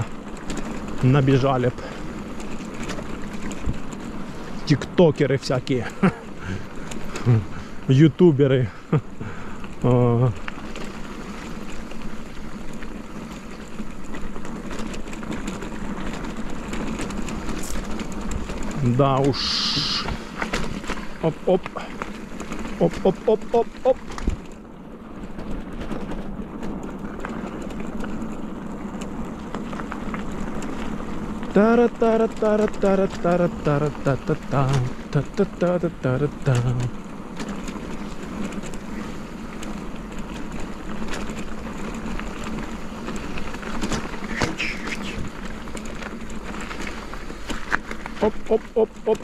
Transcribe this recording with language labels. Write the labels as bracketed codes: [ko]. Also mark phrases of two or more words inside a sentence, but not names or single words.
[ru] Набежали б тиктокеры всякие. ютуберы. Да уж. Оп-оп. Оп-оп-оп-оп-оп. Тара-тара-тара-тара-тара-тара-тара-та-та-та-та-та-та-та-та-та-та. Оп-оп-оп-оп.